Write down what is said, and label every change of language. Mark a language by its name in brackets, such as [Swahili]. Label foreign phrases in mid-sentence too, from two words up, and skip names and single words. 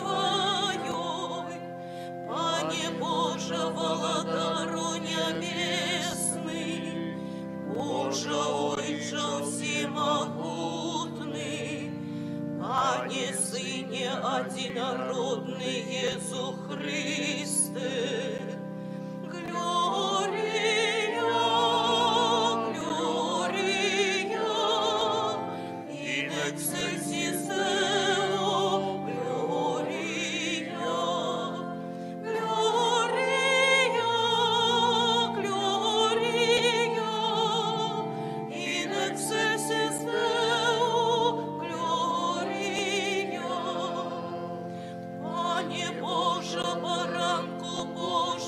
[Rusyn] Твоей, Пане Боже, владару небесный, Боже, Отче всемогутный, Пане Сыне одинородный Иисус Христе, [Latin] Gloria, Gloria, in excelsis Deo, Gloria, Gloria, Gloria, in excelsis Deo, Gloria. [Rusyn] Пане Боже, баранку Божию,